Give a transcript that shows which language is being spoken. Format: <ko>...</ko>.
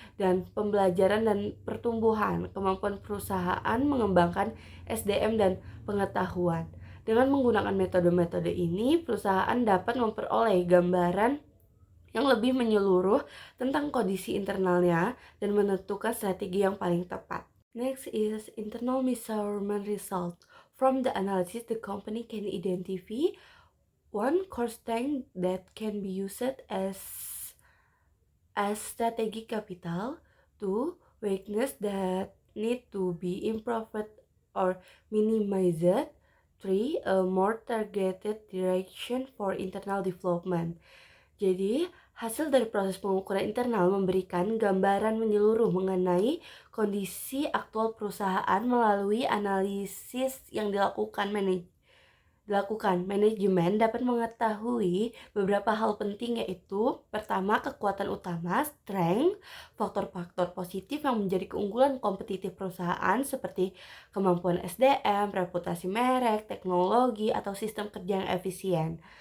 <id>Dan pembelajaran dan pertumbuhan, kemampuan perusahaan mengembangkan SDM dan pengetahuan. Dengan menggunakan metode-metode ini, perusahaan dapat memperoleh gambaran yang lebih menyeluruh tentang kondisi internalnya dan menentukan strategi yang paling tepat.</id> <en>Next is internal measurement result. From the analysis, the company can identify 1. Core strength that can be used as strategic capital. 2. Weakness that need to be improved or minimized. 3. A more targeted direction for internal development.</en> <id>Jadi, hasil dari proses pengukuran internal memberikan gambaran menyeluruh mengenai kondisi aktual perusahaan melalui analisis yang dilakukan. Manajemen dapat mengetahui beberapa hal penting, yaitu pertama, kekuatan utama, strength, faktor-faktor positif yang menjadi keunggulan kompetitif perusahaan seperti kemampuan SDM, reputasi merek, teknologi, atau sistem kerja yang efisien.</id>